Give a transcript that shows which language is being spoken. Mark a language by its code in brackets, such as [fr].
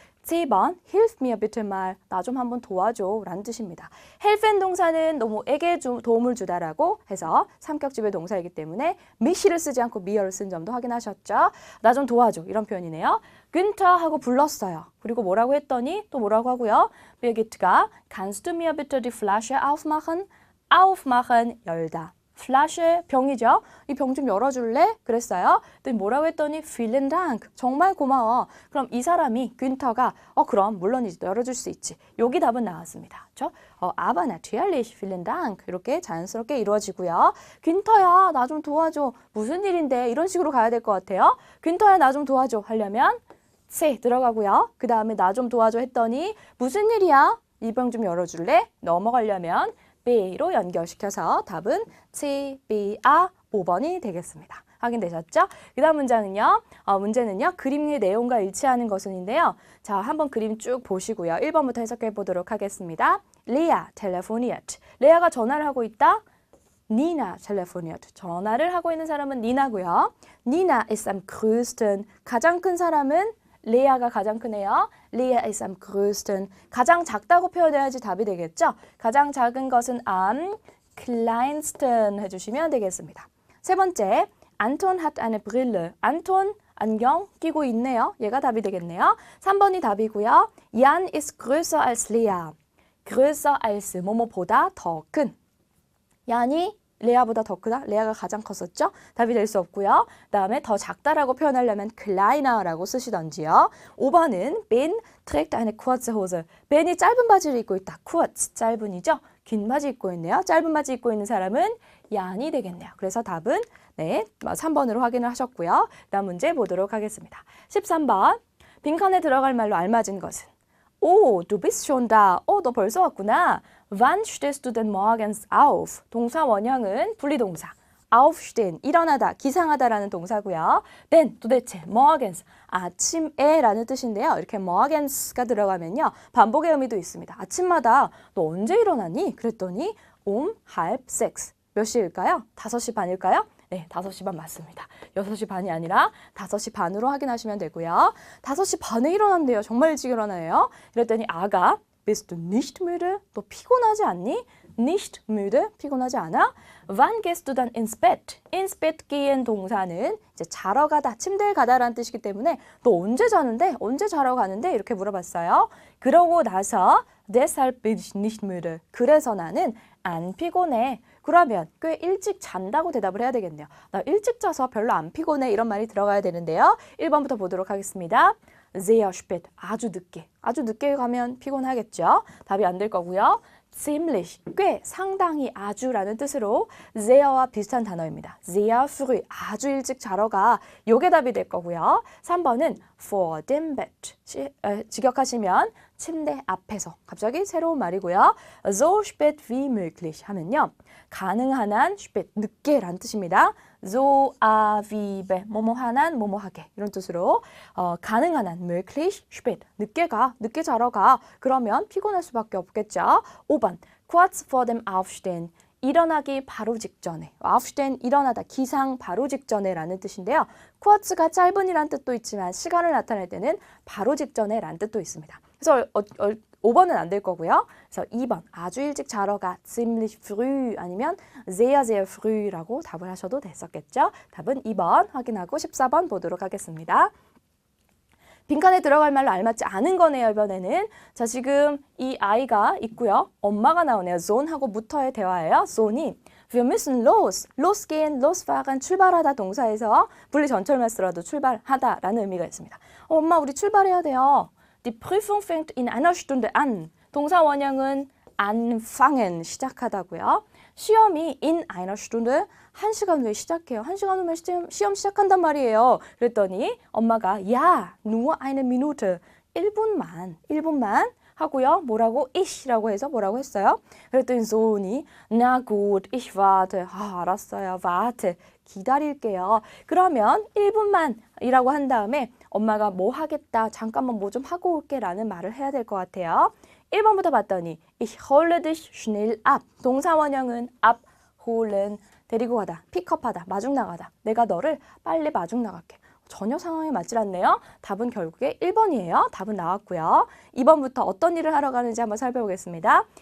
[ko] 7번, [de] hilf mir bitte mal. [ko] 나 좀 한번 도와줘. 라는 뜻입니다. help는 동사는 너무에게 도움을 주다라고 해서 삼격지배 동사이기 때문에 mich를 쓰지 않고 mir를 쓴 점도 확인하셨죠? 나 좀 도와줘. 이런 표현이네요. Günther 하고 불렀어요. 그리고 뭐라고 했더니 또 뭐라고 하고요? [de] Birgit가 kannst du mir bitte die Flasche aufmachen? [ko] aufmachen, 열다. Flasche, 병이죠. 이 병 좀 열어줄래? 그랬어요. 근데 뭐라고 했더니 [de] vielen Dank, [ko] 정말 고마워. 그럼 이 사람이 균터가 그럼 물론이지 열어줄 수 있지. 여기 답은 나왔습니다. 그렇죠? [de] aber natürlich, vielen Dank [ko] 이렇게 자연스럽게 이루어지고요. 균터야 나 좀 도와줘. 무슨 일인데? 이런 식으로 가야 될 것 같아요. 균터야 나 좀 도와줘 하려면 세 들어가고요. 그 다음에 나 좀 도와줘 했더니 무슨 일이야? 이 병 좀 열어줄래? 넘어가려면 B로 연결시켜서 답은 C, B, A 5번이 되겠습니다. 확인되셨죠? 그 다음 문제는요. 문제는요. 그림의 내용과 일치하는 것은인데요. 자, 한번 그림 쭉 보시고요. 1번부터 해석해 보도록 하겠습니다. [de] Lea telefoniert. [ko] 레아가 전화를 하고 있다. [de] Nina telefoniert. [ko] 전화를 하고 있는 사람은 니나고요. [de] Nina ist am größten. [ko] 가장 큰 사람은 레아가 가장 크네요. [de] Lea ist am größten. [ko] 가장 작다고 표현해야지 답이 되겠죠? 가장 작은 것은 am kleinsten 해주시면 되겠습니다. 세 번째, [de] Anton hat eine Brille. [ko] 안톤 안경 끼고 있네요. 얘가 답이 되겠네요. 3번이 답이고요. [de] Jan ist größer als Lea. [ko] größer als 뭐뭐보다 더 큰. 얀이 레아보다 더 크다? 레아가 가장 컸었죠? 답이 될 수 없고요. 그 다음에 더 작다라고 표현하려면 kleiner 라고 쓰시던지요. [de] 5번은 Ben trägt eine kurze Hose. [ko] 벤이 짧은 바지를 입고 있다. kurz, 짧은이죠? 긴 바지 입고 있네요. 짧은 바지 입고 있는 사람은 얀이 되겠네요. 그래서 답은 3번으로 확인을 하셨고요. 다음 문제 보도록 하겠습니다. 13번. 빈칸에 들어갈 말로 알맞은 것은? [de] 오, du bist schon da. [ko] 너 벌써 왔구나. [de] Wann stehst du denn morgens auf? [ko] 동사 원형은 분리동사. aufstehen, 일어나다, 기상하다라는 동사고요. then, 도대체, morgens, 아침에 라는 뜻인데요. 이렇게 morgens가 들어가면요. 반복의 의미도 있습니다. 아침마다 너 언제 일어나니? [de] 그랬더니 halb sechs. [ko] 몇 시일까요? 5시 반일까요? 네, 5시 반 맞습니다. 6시 반이 아니라 5시 반으로 확인하시면 되고요. 5시 반에 일어난대요. 정말 일찍 일어나요. 이랬더니 아가 [de] bist du nicht müde? [ko] 너 피곤하지 않니? nicht müde? 피곤하지 않아? [de] Wann gehst du dann ins Bett? [ko] ins Bett gehen 동사는 이제 자러 가다, 침대에 가다라는 뜻이기 때문에 너 언제 자는데? 언제 자러 가는데? 이렇게 물어봤어요. 그러고 나서 [de] deshalb bin ich nicht müde. [ko] 그래서 나는 안 피곤해. 그러면 꽤 일찍 잔다고 대답을 해야 되겠네요. 나 일찍 자서 별로 안 피곤해. 이런 말이 들어가야 되는데요. 1번부터 보도록 하겠습니다. sehr spät, 아주 늦게. 아주 늦게 가면 피곤하겠죠. 답이 안 될 거고요. ziemlich, 꽤, 상당히, 아주라는 뜻으로 seher와 비슷한 단어입니다. sehr früh, 아주 일찍 자러 가. 요게 답이 될 거고요. 3번은 vor dem Bett, 직역하시면 침대 앞에서. 갑자기 새로운 말이고요. [de] so spät wie möglich 하면요. [ko] 가능한 한 spät, 늦게라는 뜻입니다. so wie 뭐뭐한 한 뭐뭐하게 이런 뜻으로 가능한 한 möglich spät, 늦게 가, 늦게 자러 가. 그러면 피곤할 수밖에 없겠죠. 5번 kurz vor dem Aufstehen, 일어나기 바로 직전에. aufstehen, 일어나다, 기상 바로 직전에 라는 뜻인데요. kurz가 짧은이란 뜻도 있지만 시간을 나타낼 때는 바로 직전에 라는 뜻도 있습니다. 그래서 5번은 안 될 거고요. 그래서 2번 아주 일찍 자러 가 ziemlich früh 아니면 sehr sehr früh라고 답을 하셔도 됐었겠죠. 답은 2번 확인하고 14번 보도록 하겠습니다. 빈칸에 들어갈 말로 알맞지 않은 거네요. 이번에는 자 지금 이 아이가 있고요. 엄마가 나오네요. Sohn하고 무터의 대화예요. Sohn이 [de] Wir müssen los, [ko] losgehen, losfahren, 출발하다 동사에서 분리 전철만 쓰라도 출발하다라는 의미가 있습니다. 엄마 우리 출발해야 돼요. [de] Die Prüfung fängt in einer Stunde an. [ko] 동사 원형은 anfangen, 시작하다고요. 시험이 in einer Stunde, 1시간 후에 시작해요. 1시간 후에 시험 시작한단 말이에요. 그랬더니 엄마가 [de] ja, nur eine Minute, [ko] 1분만 하고요. 뭐라고? ich라고 해서 뭐라고 했어요? 그랬더니 소은이 [de] na gut, ich warte. [ko] 알았어요. warte. 기다릴게요. 그러면 1분만이라고 한 다음에 엄마가 뭐 하겠다, 잠깐만 뭐 좀 하고 올게 라는 말을 해야 될 것 같아요. 1번부터 봤더니 [de] ich hole dich schnell ab. [ko] 동사 원형은 abholen, 데리고 가다, 픽업하다, 마중 나가다. 내가 너를 빨리 마중 나갈게. 전혀 상황에 맞질 않네요. 답은 결국에 1번이에요. 답은 나왔고요. 2번부터 어떤 일을 하러 가는지 한번 살펴보겠습니다.